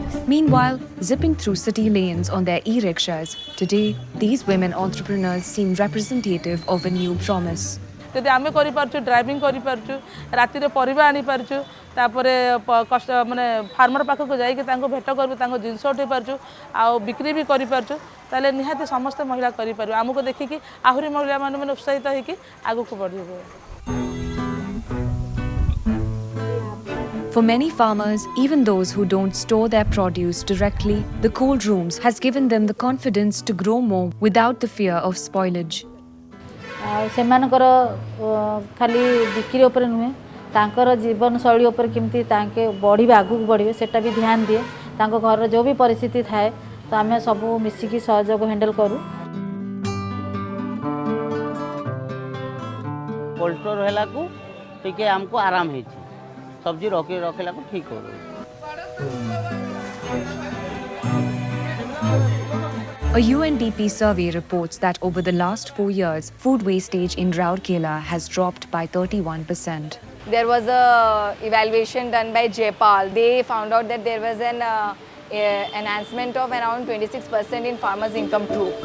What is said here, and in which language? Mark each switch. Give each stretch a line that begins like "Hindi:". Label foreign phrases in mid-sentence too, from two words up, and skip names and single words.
English: Meanwhile, zipping through city lanes on their e-rickshaws, today these women entrepreneurs seem representative of a new promise.
Odia: ଯଦି ଆମେ କରିପାରୁଛୁ ଡ୍ରାଇଭିଂ କରିପାରୁଛୁ ରାତିରେ ପରିବା ଆଣିପାରୁଛୁ ତାପରେ କଷ୍ଟ ମାନେ ଫାର୍ମର ପାଖକୁ ଯାଇକି ତାଙ୍କୁ ଭେଟ କରିବୁ ତାଙ୍କ ଜିନିଷ ଉଠାଇ ପାରୁଛୁ ଆଉ ବିକ୍ରି ବି କରିପାରୁଛୁ ତାହେଲେ ନିହାତି ସମସ୍ତେ ମହିଳା କରିପାରିବେ ଆମକୁ ଦେଖିକି ଆହୁରି ମହିଳାମାନେ ମାନେ ଉତ୍ସାହିତ ହେଇକି ଆଗକୁ ବଢ଼ିବେ।
English: For many farmers, even those who don't store their produce directly, the cold rooms has given them the confidence to grow more without the fear of spoilage.
Odia: ଆଉ ସେମାନଙ୍କର ଖାଲି ବିକ୍ରି ଉପରେ ନୁହେଁ ତାଙ୍କର ଜୀବନଶୈଳୀ ଉପରେ କେମିତି ତାଙ୍କେ ବଢ଼ିବେ ଆଗକୁ ବଢ଼ିବେ ସେଟା ବି ଧ୍ୟାନ ଦିଏ ତାଙ୍କ ଘରର ଯେଉଁ ବି ପରିସ୍ଥିତି ଥାଏ ତ ଆମେ ସବୁ ମିଶିକି ସହଯୋଗ ହ୍ୟାଣ୍ଡେଲ୍ କରୁ। କୋଲ୍ଡ ଷ୍ଟୋର ହେଲାକୁ ଟିକେ ଆମକୁ ଆରାମ ହେଇଛି ସବଜି ରଖିଲାକୁ ଠିକ୍ ହବ।
English: A UNDP survey reports that over the last 4 years, food wastage in Rourkela has dropped by 31%. There was a evaluation done by JPAL. They found out that there was an enhancement of around 26% in farmers' income too.